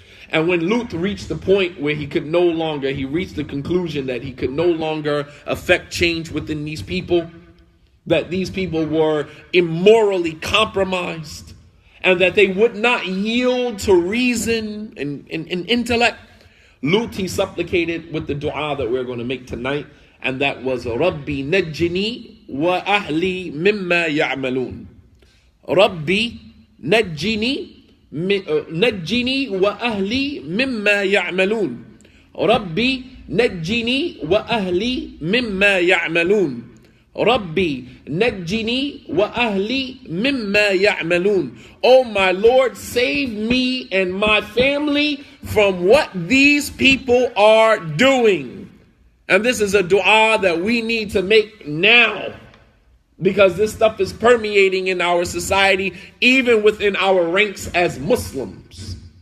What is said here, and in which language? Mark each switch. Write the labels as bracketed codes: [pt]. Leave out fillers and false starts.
[en] And when Lut reached the point where he reached the conclusion that he could no longer affect change within these people, that these people were immorally compromised, and that they would not yield to reason and intellect, Lut, he supplicated with the dua that we're going to make tonight, and that was, [ar] Rabbi najjini wa ahli mimma ya'malun. Rabbi najjini نجني وأهلي مما يعملون. ربي نجني وأهلي مما يعملون. ربي نجني وأهلي مما يعملون. [en] Oh my Lord, save me and my family from what these people are doing. And this is a dua that we need to make now, because this stuff is permeating in our society, even within our ranks as Muslims.